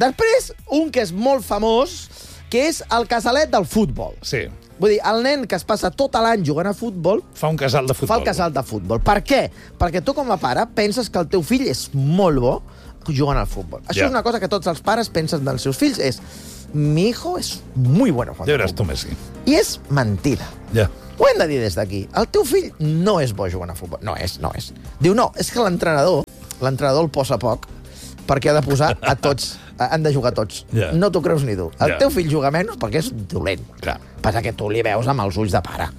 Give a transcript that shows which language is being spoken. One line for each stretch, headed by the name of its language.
Catalan: Després, un que és molt famós, que és el casalet del futbol. Sí. Vull dir, el nen que es passa tot l'any jugant a futbol... Fa un casal de futbol. Fa el casal de futbol. Per què? Perquè tu, com a pare, penses que el teu fill és molt bo jugant al futbol. Això és una cosa que tots els pares pensen dels seus fills, és...
Spanish: Mi hijo es muy bueno jugando.
Catalan: Ja veràs tu, Messi. I és mentida. Ja. Yeah. Ho hem de dir des d'aquí. El teu fill no és bo jugant a futbol. No és, no és. Diu, no, és que l'entrenador el posa poc, perquè ha de posar a tots... Han de jugar tots. Yeah. No t'ho creus ni tu. El teu fill juga menys perquè és dolent. Clar. Passa que tu li veus amb els ulls de pare.